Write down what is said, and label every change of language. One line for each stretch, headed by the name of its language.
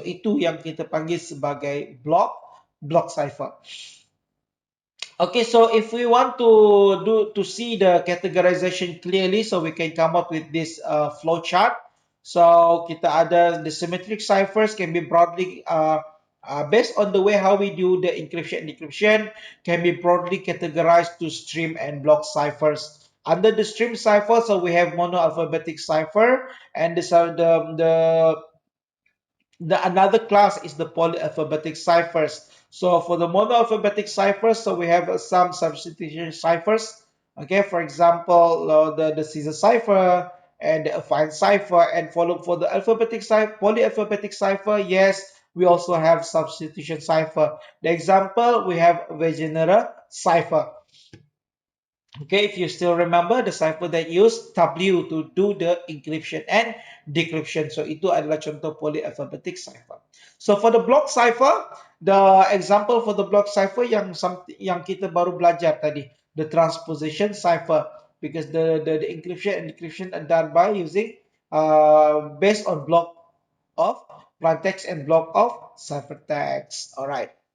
Malay: So itu yang kita panggil sebagai block cipher.
English: Okay, so if we want to see the categorization clearly, so we can come up with this flow chart. So
Malay: kita ada
English: the symmetric ciphers can be broadly based on the way how we do the encryption and decryption, can be broadly categorized to stream and block ciphers. Under the stream cipher, so we have monoalphabetic cipher, and this are the another class is the polyalphabetic ciphers. So for the monoalphabetic ciphers, so we have some substitution ciphers. Okay, for example, the Caesar cipher and the affine cipher, and for the alphabetic cipher, polyalphabetic cipher, yes, we also have substitution cipher. The example, we have Wegener cipher. Okay, if you still remember the cipher that used W to do the encryption and decryption.
Malay: So itu adalah contoh polyalphabetic cipher.
English: So for the block cipher, the example for the block cipher
Malay: yang kita baru belajar tadi,
English: the transposition cipher, because the encryption and decryption are done by using based on block of plain text and block of ciphertext. All right.